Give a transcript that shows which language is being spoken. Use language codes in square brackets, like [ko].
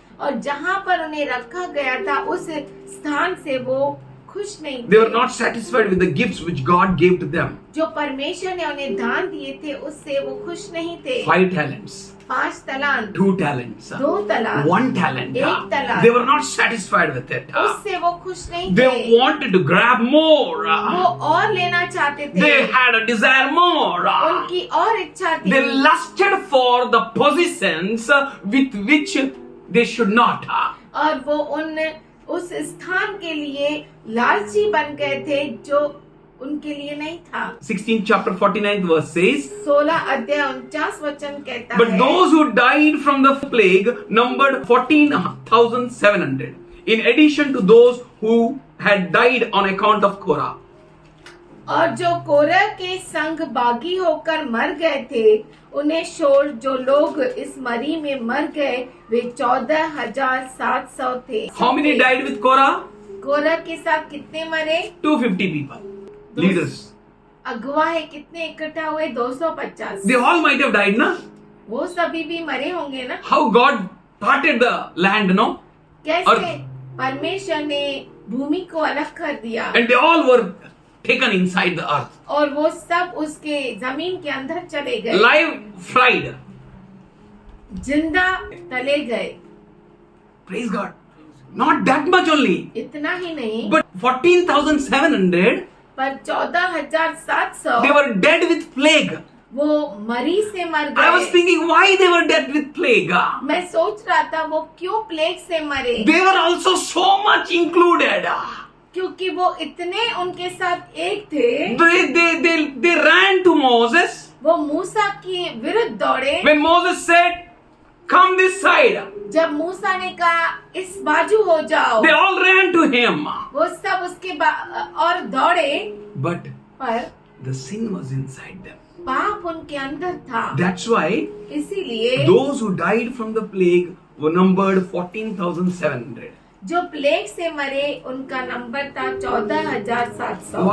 [hi] और जहाँ पर उन्हें रखा गया था उस स्थान से वो खुश नहीं [en] They were [hi] थे। [en] not satisfied with the gifts which God gave to them. [hi] जो परमेश्वर ने उन्हें दान दिए थे उससे वो खुश नहीं थे। [en] 5 talents, [hi] 5 तलांत, [en] 2 talents, [hi] 2 तलांत, [en] 1 talent. [hi] एक तलांत। [en] They were not satisfied with it. [hi] उससे वो खुश नहीं [en] They [hi] थे। [en] wanted to grab more. [hi] वो और लेना चाहते थे। [en] They had a desire more. [hi] उनकी और इच्छा थी। [en] They lusted for the positions with which they should not. [hi] और वो उस स्थान के लिए लालची बन गए थे जो उनके लिए नहीं था। [en] 16 chapter 49th verse says, [hi] 16 अध्याय 49 वचन कहता [en] but [hi] है, [en] those who died from the plague numbered 14,700, in addition to those who had died on account of Korah. [hi] और जो कोरह के संग बागी होकर मर गए थे उन्हें छोड़ जो लोग इस मरी में मर गए वे 14,700 थे। [en] How many died with Korah? [hi] कोरह के साथ कितने मरे? [en] 250 people, leaders. [hi] अगुआ है कितने इकट्ठा हुए? 250। [en] They all might have died, na? [hi] वो सभी भी मरे होंगे ना? [en] How God parted the land, no? [hi] कैसे परमेश्वर ने भूमि को अलग कर दिया [en] And they all were taken inside the earth, [hi] और वो सब उसके जमीन के अंदर चले गए, [en] live fried. [hi] जिंदा तले गए। [en] Praise God. Not that much only, [hi] इतना ही नहीं [en] but 14,700, [hi] पर 14,700 [en] they were dead with plague. [hi] वो मरी से मर [en] I was [hi] गए। [en] thinking why they were dead with plague. [hi] मैं सोच रहा था वो क्यों प्लेग से मरे, [en] They were also so much included. [hi] क्योंकि वो इतने उनके साथ एक थे। [en] They ran to Moses. [hi] वो मूसा के विरुद्ध दौड़े। [en] When Moses said, come this side, [hi] जब मूसा ने कहा इस बाजू हो जाओ, [en] they all ran to him. [hi] वो सब उसके और दौड़े, [en] But [hi] पर [en] the sin was inside them. [hi] पाप उनके अंदर था। [en] That's why [hi] इसीलिए [en] those who died from the plague were numbered 14,700. [hi] जो प्लेग से मरे उनका नंबर था 14,700।